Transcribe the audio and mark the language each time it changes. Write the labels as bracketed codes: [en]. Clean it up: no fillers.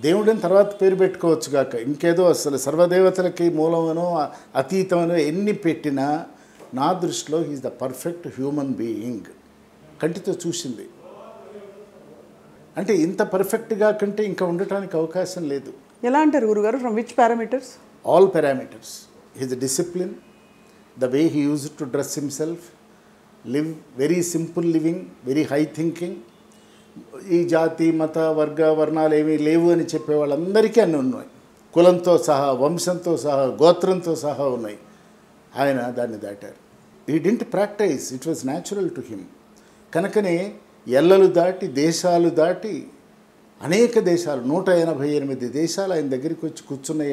[te] దేవుడిని తర్వాత పేరు పెట్టుకోవచ్చు కాక ఇంకేదో, అసలు సర్వదేవతలకి మూలమనో అతీతమనో ఎన్ని పెట్టినా నా దృష్టిలో [en] He is the perfect human being. [te] కంటితో చూసింది. అంటే ఇంత పర్ఫెక్ట్గా కంటే ఇంకా ఉండటానికి అవకాశం లేదు. ఎలా అంటారు గురుగారు? [en] From which parameters? All parameters. His discipline, the way he used to dress himself, live very simple living, very high thinking. [te] ఈ జాతి మత వర్గ వర్ణాలు ఏమీ లేవు అని చెప్పే వాళ్ళందరికీ అన్నీ ఉన్నాయి, కులంతో సహా, వంశంతో సహా, గోత్రంతో సహా ఉన్నాయి. ఆయన దాన్ని దాటారు. [en] He didn't practise, it was natural to him. [te] కనుకనే ఎల్లలు దాటి దేశాలు దాటి అనేక దేశాలు 188 దేశాలు ఆయన దగ్గరికి వచ్చి కూర్చున్నాయి.